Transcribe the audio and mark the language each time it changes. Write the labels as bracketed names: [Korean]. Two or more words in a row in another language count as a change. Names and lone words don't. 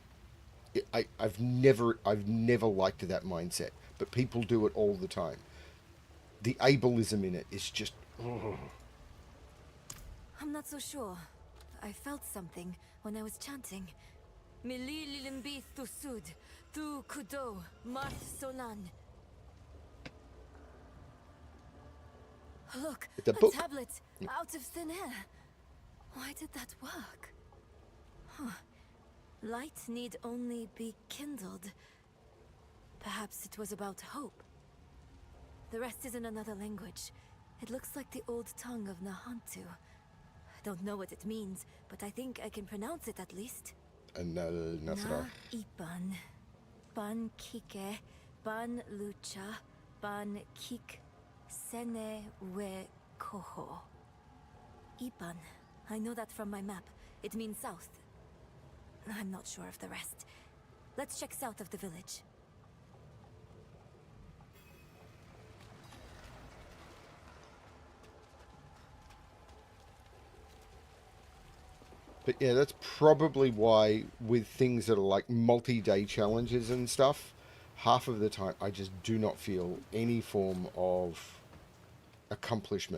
[English] I've never liked that mindset, but people do it all the time. The ableism in it is just... I'm not so sure. I felt something when I was chanting. Mili lilimbi thusud, tu kudo, marth solan. Look, It's a a book. tablet out of thin air. Why did that work? Huh. Light need only be kindled. Perhaps it was about hope. The rest is in another language. It looks like the old tongue of Nahantu. I don't know what it means, but I think I can pronounce it at least. Na ipan, ban kike, ban lucha, ban kik, sene we koho. Ipan. I know that from my map. It means south. I'm not sure of the rest. Let's check south of the village. But yeah, that's probably why with things that are like multi-day challenges and stuff, half of the time I just do not feel any form of accomplishment.